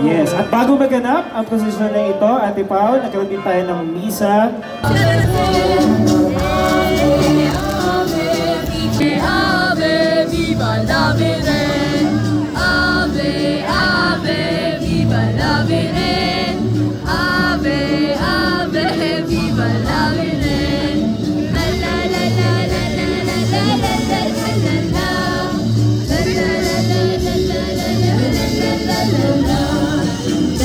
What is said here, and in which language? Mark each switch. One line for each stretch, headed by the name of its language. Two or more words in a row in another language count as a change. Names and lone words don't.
Filipino: Yes, at bago maganap ang posisyon na ito, Ate Pao, nagkaroon din tayo ng misa.
Spanish: Ave, viva la Virgen. Ave, ave, viva la Virgen. Ave, ave, viva la Virgen. La la la la la la la la la la la la. La la la la la la la la la la la.